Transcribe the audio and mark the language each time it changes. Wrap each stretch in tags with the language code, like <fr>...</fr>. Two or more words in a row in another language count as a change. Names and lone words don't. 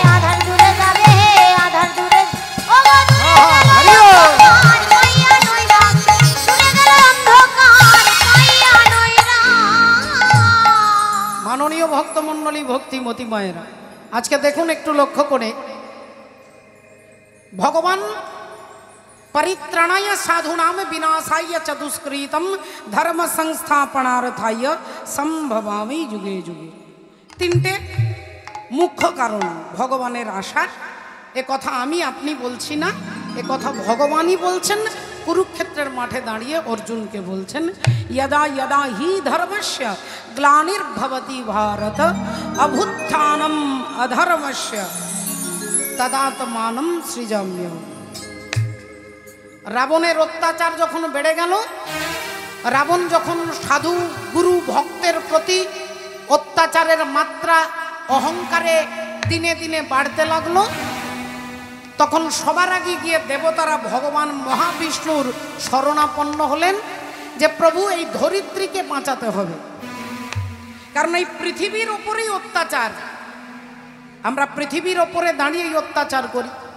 <bn>আধার দূরে যাবে হে, আধার দূরে ও গো দূরে হরি গেল বল। অন্ধকার পাইয়া নৈরাশ, দূরে গেল অন্ধকার পাইয়া নৈরাশ। মাননীয় ভক্তমণ্ডলী ভক্তিমতী মায়েরা, আজকে দেখুন একটু লক্ষ্য করে, ভগবান</bn> <sa>পরিত্রাণায় সাধুনাম বিনাশায় চ দুষ্কৃতম ধর্ম সংস্থাপনার্থায় সম্ভবামি যুগে যুগে।</sa> <bn>তিনটে মুখ্য কারণ ভগবানের আশার। এ কথা আমি আপনি বলছি না, এ কথা ভগবানই বলছেন। কুরুক্ষেত্রের মাঠে দাঁড়িয়ে অর্জুনকে বলছেন,</bn> <sa>यदा यदा हि धर्मस्य ग्लानिर्भवति भारत अभुत्थानम् अधर्मस्य तदात्मानं सृजाम्यहम्।</sa> <bn>রাবণের অত্যাচার যখন বেড়ে গেল, রাবণ যখন সাধু গুরু ভক্তের প্রতি অত্যাচারের মাত্রা অহংকারে দিনে দিনে বাড়তে লাগলো, তখন সবার আগে গিয়ে দেবতারা ভগবান মহাবিষ্ণুর শরণাপন্ন হলেন যে প্রভু এই ধরিত্রীকে বাঁচাতে হবে, কারণ এই পৃথিবীর ওপরেই অত্যাচার, আমরা পৃথিবীর ওপরে দাঁড়িয়েই অত্যাচার করি।</bn>